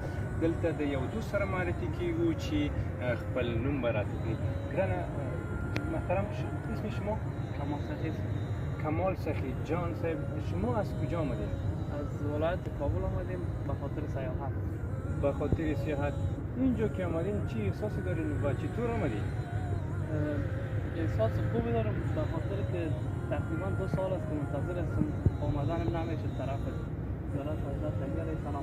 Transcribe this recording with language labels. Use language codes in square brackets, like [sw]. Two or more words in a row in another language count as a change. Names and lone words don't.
[ps] دلته د یو دوست سره معرفي کیږو چې خپل نوم به راته کړي. [fa] ګرانه محترم اسم شما؟ کمال سخی جان صاحب، شما از کجا آمدید؟ از ولایت کابل آمدیم به خاطر سیاحت. به خاطر سیاحت. اینجا که آمدین چی احساسی دارین و چطور آمدید؟ احساس خوبی دارم به خاطر که تقریبا 2 سال است که منتظر هستم، آمدنم نمیشه طرف زیارت حضرت علی سلام.